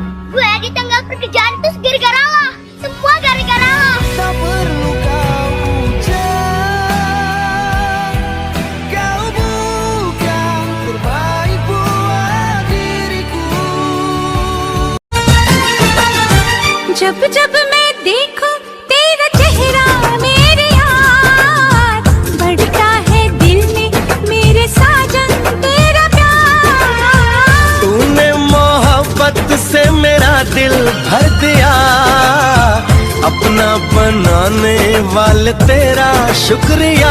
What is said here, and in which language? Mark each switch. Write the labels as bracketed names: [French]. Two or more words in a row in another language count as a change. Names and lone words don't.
[Indonesian] Gue ditanggal pekerjaan terus gara-gara lo. Semua gara-gara lo. Tak perlu kau ucap, kau bukan terbaik buat diriku. [Hindi] जब जब मैं देखूं तेरा चेहरा मेरे यार, बढ़ता है दिल में मेरे साजन तेरा प्यार। तूने मोहब्बत से मेरा दिल भर दिया, अपना बनाने वाले तेरा शुक्रिया।